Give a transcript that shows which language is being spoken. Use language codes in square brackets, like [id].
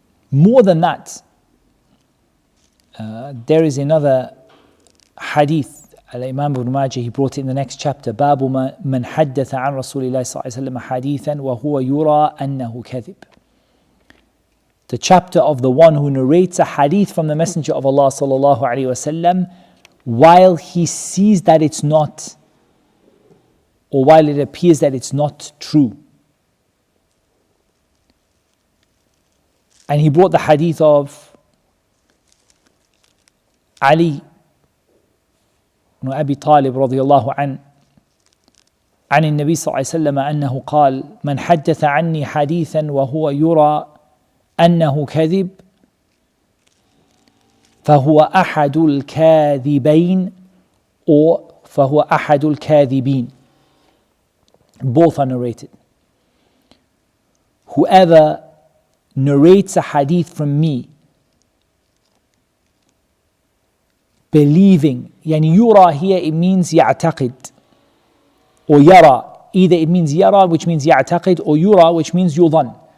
[en] More than that, there is another hadith. Imam Ibn Majah, he brought it in the next chapter. [ar] باب من حدث عن رسول الله صلى الله عليه وسلم حديثا وهو يرى أنه كذب. [en] The chapter of the one who narrates a hadith from the Messenger of Allah صلى الله عليه وسلم while he sees that it's not, or while it appears that it's not true. And he brought the hadith of Ali [ar] بن أبي طالب رضي الله عنه عن النبي صلى الله عليه وسلم أنه قال من حدث عني حديثا وهو يرى أنه كذب فهو أحد الكاذبين or فهو أحد الكاذبين. [en] Both are narrated. Whoever narrates a hadith from me believing, [ar] يعني يرى [en] here it means يعتقد, or يرى, either it means يرى which means يعتقد, or يرى which means يظن.